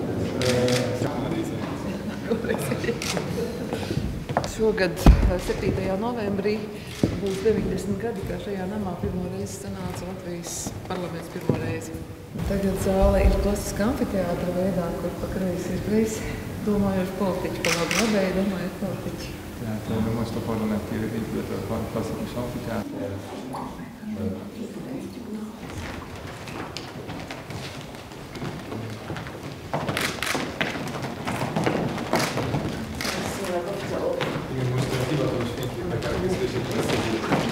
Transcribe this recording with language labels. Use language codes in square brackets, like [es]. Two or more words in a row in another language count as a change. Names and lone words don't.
[lv] Šogad 7. novembrī būs 90 gadi, kā šajā namā pirmo reizi sanāca Latvijas parlaments pirmo reizi. Tagad zāle ir klasiska amfiteātra veidā, kur pa kreisi ir kreisi domājoši politiķi, pa labi labēji domājoši politiķi. [hu] Tehát most a parlamenti épület a klasszikus amfiteáter. Igen, most a hivatalos fényképek elkészítését beszéljük.